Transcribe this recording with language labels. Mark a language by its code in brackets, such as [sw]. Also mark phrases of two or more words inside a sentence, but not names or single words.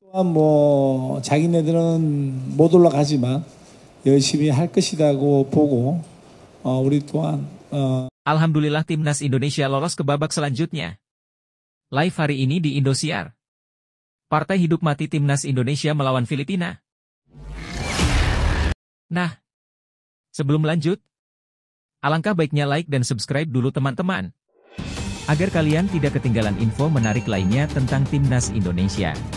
[ko] 자기네들은 못 올라가지만 열심히 할 것이라고 보고 우리 또한 [id] Alhamdulillah timnas Indonesia lolos ke babak selanjutnya. Live hari ini di Indosiar. Partai hidup mati timnas Indonesia melawan Filipina. Nah, sebelum lanjut, alangkah baiknya like dan subscribe dulu teman-teman, agar kalian tidak ketinggalan info menarik lainnya tentang timnas Indonesia.